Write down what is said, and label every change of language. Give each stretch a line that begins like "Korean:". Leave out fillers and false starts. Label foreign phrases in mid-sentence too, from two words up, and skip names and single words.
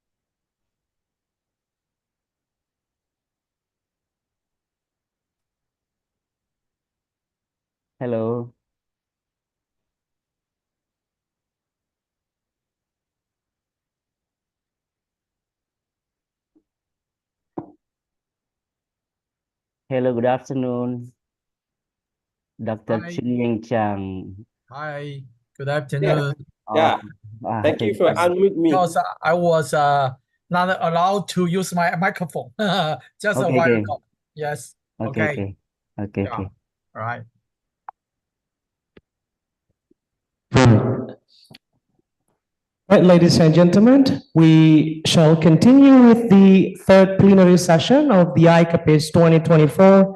English: Hello. Hello, good afternoon, Dr. Hi. Chunin Chang. Hi, good afternoon. Uh, Thank you thank for you. unmute me. Because I was not allowed to use my microphone just a Okay, while okay. ago. Yes. Okay, Okay. okay. Okay, Yeah. okay. All right. Right, ladies and gentlemen, we shall continue with the third plenary session of the ICoPIs 2024.